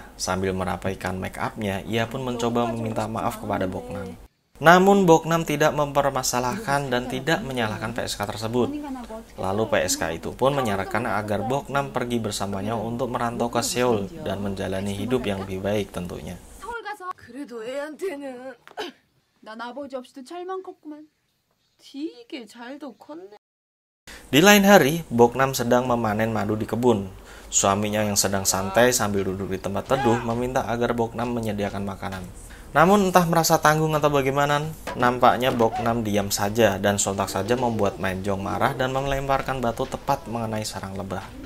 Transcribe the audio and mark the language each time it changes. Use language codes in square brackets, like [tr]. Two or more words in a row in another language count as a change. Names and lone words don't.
[id] Sambil merapaikan [en] make up- [id] nya, ia pun mencoba meminta maaf kepada Boknam. Namun Boknam tidak mempermasalahkan dan tidak menyalahkan PSK tersebut. Lalu PSK itu pun menyarankan agar Boknam pergi bersamanya untuk merantau ke Seoul dan menjalani hidup yang lebih baik tentunya. [ko] 그래도 애한테는 난 아버지 없이도 잘만 컸구만. 되게 잘도 컸네. [id] Di lain hari, Boknam sedang memanen madu di kebun. Suaminya yang sedang santai sambil duduk di tempat teduh meminta agar Boknam menyediakan makanan. Namun entah merasa tanggung atau bagaimana, nampaknya Boknam diam saja dan sontak saja membuat Manjong marah dan melemparkan batu tepat mengenai sarang lebah.